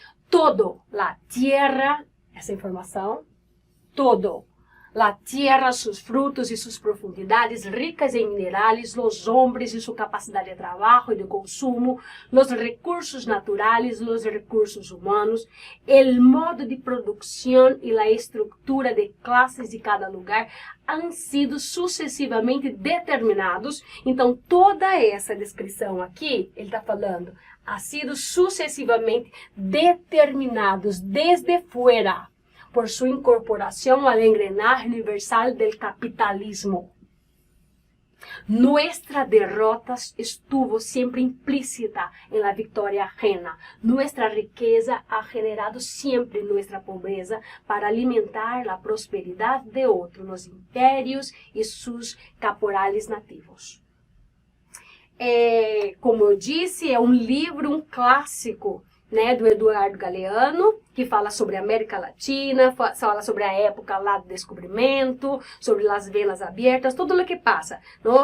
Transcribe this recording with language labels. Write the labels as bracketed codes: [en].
[es] Todo, la tierra, [pt] essa informação, [es] todo. La tierra, sus frutos y sus profundidades ricas en minerales, los hombres y su capacidad de trabajo y de consumo, los recursos naturales, los recursos humanos, el modo de producción y la estructura de clases de cada lugar han sido sucessivamente determinados. [pt] Então, toda essa descrição aqui, ele está falando, [es] ha sido sucessivamente determinados desde fuera, por su incorporación al engranaje universal del capitalismo. Nuestra derrota estuvo siempre implícita en la victoria ajena. Nuestra riqueza ha generado siempre nuestra pobreza para alimentar la prosperidad de otros, los imperios y sus caporales nativos. [pt] Como eu disse, é um livro, um clássico, né, do Eduardo Galeano, que fala sobre a América Latina, fala sobre a época lá do descobrimento, sobre as venas abertas, tudo o que passa, não?